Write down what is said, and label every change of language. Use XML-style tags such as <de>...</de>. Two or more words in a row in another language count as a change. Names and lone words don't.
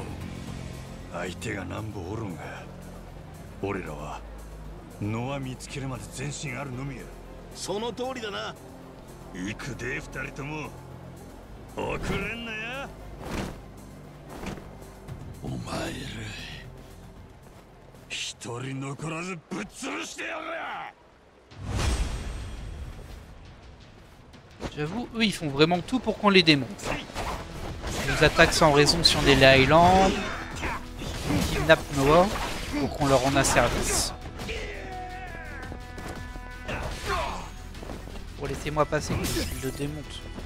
<ja>相手が何ぼおるんが、俺らはノア見つけるまで前進あるのみや。その通りだな。行くで2人とも。遅れんなや。お前ら一人残らずぶっ潰してやる。</ja> <fr>J'avoue, eux ils font vraiment tout pour qu'on les démonte. Ils nous attaquent sans raison sur des Highlands, ils kidnappent Noah pour qu'on leur rende un service. Bon, laissez-moi passer, ils le démontent.</fr>